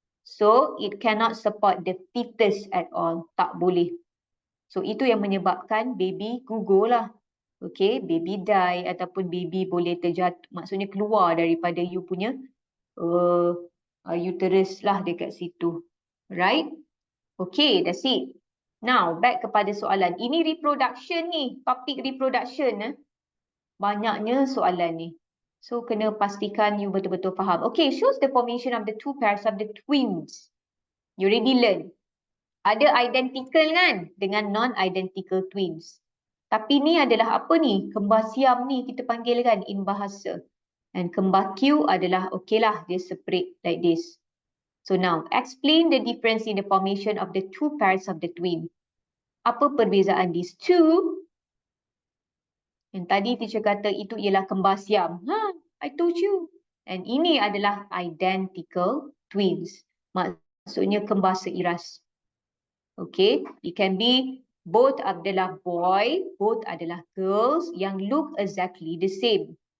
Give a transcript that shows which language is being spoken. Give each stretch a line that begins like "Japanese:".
English: So, it cannot support the fetus at all.
Malay: Tak boleh. So, itu yang menyebabkan baby gugur lah. Okay, baby die ataupun baby boleh terjatuh. Maksudnya keluar daripada you punya uterus lah dekat situ.
English: Right? Okay, that's it. Now, back
Malay: kepada soalan. Ini reproduction ni. Topik reproduction. Banyaknya soalan ni. So, kena pastikan you betul-betul faham.
English: Okay, shows the formation of the 2 pairs of the twins. You already learn.
Malay: Ada identical kan dengan
English: non-identical twins.
Malay: Tapi ni adalah apa ni? Kembar siam ni kita panggil kan in bahasa. And kembar Q adalah okay lah, dia
English: separate like this. So now, explain the difference in the formation of the 2 pairs of the twin.
Malay: Apa perbezaan
English: these two?
Malay: Yang tadi teacher kata itu ialah kembar siam.
English: I told you.
Malay: And ini adalah
English: identical twins.
Malay: Maksudnya kembar seiras.
English: Okay, it can be both
Malay: adalah
English: boy, both adalah girls yang look exactly the same.